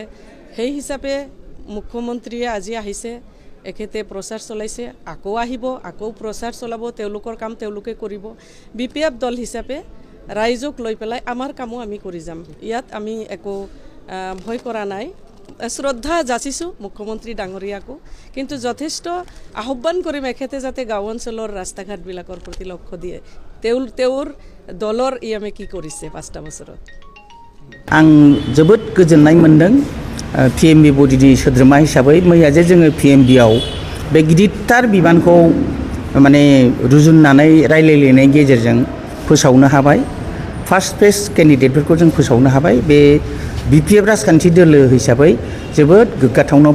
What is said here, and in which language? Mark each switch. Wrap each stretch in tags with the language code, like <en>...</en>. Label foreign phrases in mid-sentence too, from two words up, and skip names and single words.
<as>সেই হিচাপে মুখ্যমন্ত্ৰীয়ে আজি আহিছে এখেতে প্ৰচাৰ চলাইছে আকৌ আহিব আকৌ প্ৰচাৰ চলাব তেওঁলোকৰ কাম তেওঁলোকে কৰিব বিপিএফ দল হিচাপে ৰাইজক লৈ পেলাই আমাৰ কামো আমি কৰি যাম ইয়াত আমি একো ভয় কৰা নাই শ্ৰদ্ধা যাচিছোঁ মুখ্যমন্ত্ৰী ডাঙৰীয়াকো কিন্তু যথেষ্ট আহ্বান কৰিম এখেতে যাতে গাঁও অঞ্চলৰ ৰাস্তা ঘাটবিলাকৰ প্ৰতি লক্ষ্য দিয়ে তেওঁৰ দলৰ ইয়ামে কি কৰিছে 5টা বছৰত</as> <brx>आं जोबोद गोजोननाय मोनदों पिएमबि बडिनि सोद्रोमा हिसाबै मैया जे जोङो पिएमबिआव बे गिदिरथार बिबानखौ माने रुजुननानै रायलायलायनायनि गेजेरजों फोसावनो हाबाय</brx> <en>first phase</en> <brx>केन्डिडेटफोरखौ जों फोसावनो हाबाय बे बिपिएफ राजखान्थि दोलो हिसाबै जोबोद गोग्गाथावना</brx>